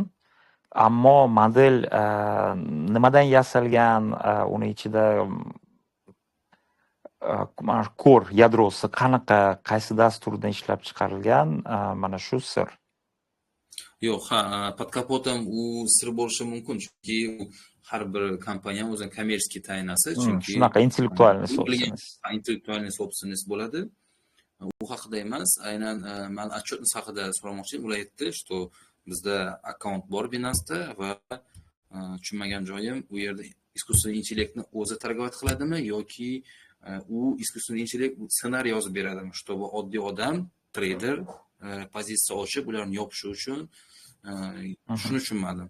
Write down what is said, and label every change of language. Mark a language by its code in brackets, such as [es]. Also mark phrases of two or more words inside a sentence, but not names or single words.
[uz] Ammo model nimadan yasalgan, uni ichida mana shu core yadrosi qanaqa, qaysi dasturdan ishlab chiqarilgan, mana shu sir. Yo'q, [ru] под kapotом [uz] u sir bo'lishi mumkin, chunki har bir kompaniya o'zining kommersiy taynasi, chunki [ru] Shunaqa интеллектуальная собственность. Интеллектуальная собственность [uz] bo'ladi. U haqida emas, aynan men отчетность haqida so'ramoqchi edim. Ular aytdi, что bizda akkaunt bor Binance'da va tushunmagan joyim, u yerda искусственный intellektni o'zi targ'ibot qiladimi yoki u искусственный intellekt ssenariy yozib beradimi, чтобы oddiy odam, trader pozitsiya ochib, ularni yopish uchun shuni tushunmadim.